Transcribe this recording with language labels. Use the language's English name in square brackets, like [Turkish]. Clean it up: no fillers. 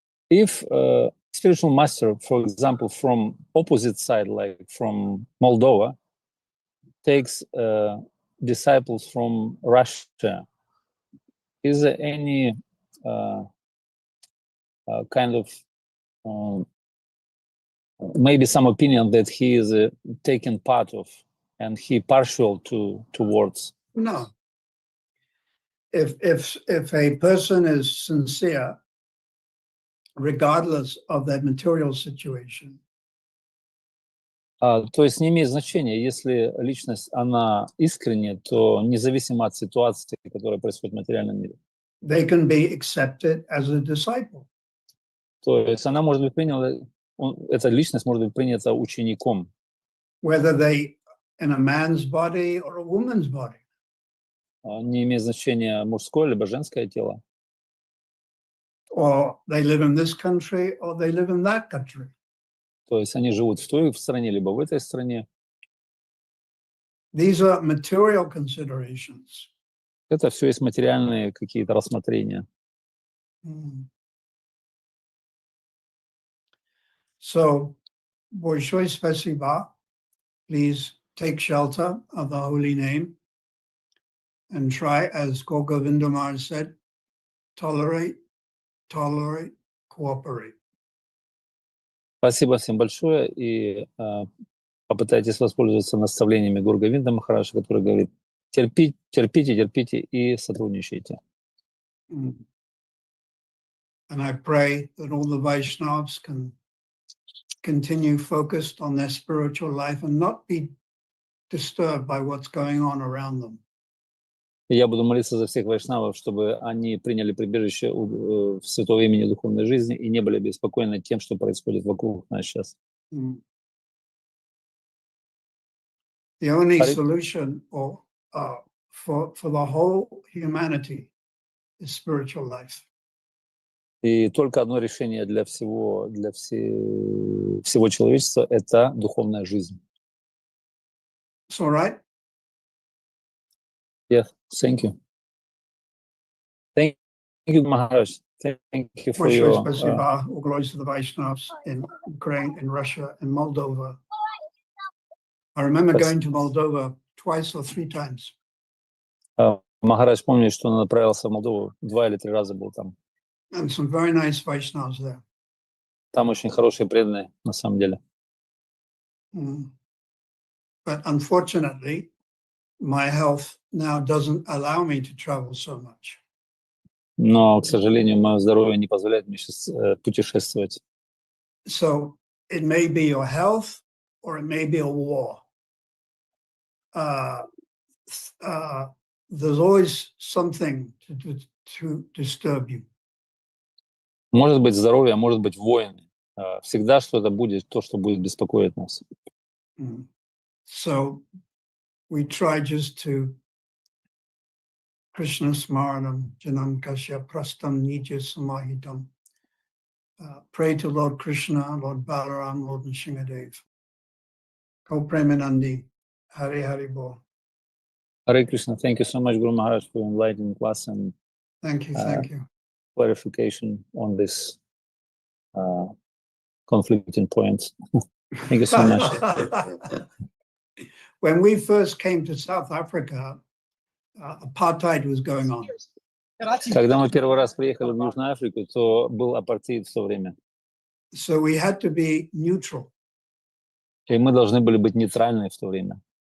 [English] If spiritual master, for example, from opposite side, like from Moldova, takes disciples from Russia, is there any kind of maybe some opinion that he is taken part of and he partial towards? No. If a person is sincere, regardless of their material situation, [Russian] То есть не имеет значения, если личность, она искренняя, то независимо от ситуации, которая происходит в материальном мире. [English] they can be accepted as a disciple. [Russian] То есть она может быть принята, эта личность может быть принята учеником. [English] Whether they in a man's body or a woman's body. [Russian] Не имеет значения мужское либо женское тело. [English] Or they live in this country or they live in that country. [Russian] То есть они живут в той стране, либо в этой стране. [English] These are material considerations. [Russian] Это все есть материальные какие-то рассмотрения. So, большое спасибо. [English] Please take shelter of the holy name and try, as Gogovinda Maharaj said, tolerate, cooperate. [Russian] Спасибо всем большое, и попытайтесь воспользоваться наставлениями Гуру Говинда Махараджа, который говорит: терпите и сотрудничайте. [English] And I pray that all the Vaishnavas can continue focused on their spiritual life and not be disturbed by what's going on around them. [Russian] И я буду молиться за всех вайшнавов, чтобы они приняли прибежище в святого имени духовной жизни и не были беспокойны тем, что происходит вокруг нас сейчас. [English] The only solution for the whole humanity is spiritual life. [Russian] И только одно решение для всего человечества — это духовная жизнь. [English] It's all right? Yes, thank you. Thank you, Maharaj. Thank you for [Russian] Большое [English] your... [Russian] спасибо. [English] All glories to the Vaishnavas in Ukraine, in Russia, in Moldova. I remember going to Moldova twice or three times. [Russian] Махарадж помнит, что он направился в Молдову, 2 или 3 раза был там. [English] And some very nice Vaishnavas there. [Russian] Там очень хорошие преданные, на самом деле. [English] But unfortunately, my health now doesn't allow me to travel so much. [Russian] Но, к сожалению, мое здоровье не позволяет мне сейчас путешествовать. [English] So it may be your health or it may be a war. There's always something to disturb you. [Russian] Может быть здоровье, а может быть войны. Всегда что-то будет, то, что будет беспокоить нас. [English] So we try just to [Sanskrit] Krishna Smaranam Janam Kasya Prastam Nitya Samahitam. [English] Pray to Lord Krishna, Lord Balaram, Lord Nrsimhadev. [Sanskrit] Ko Premanandi, Hari Hari Bol. [English] Hare Krishna, thank you so much, Guru Maharaj, for enlightening us and Thank you. clarification on this conflicting points. Thank you so much. When we first came to South Africa, apartheid was going on. [Russian] Когда мы первый раз приехали в Южную Африку, то был апартеид в то время. [English] So we had to be neutral. [Russian] И мы должны были быть нейтральны в то время.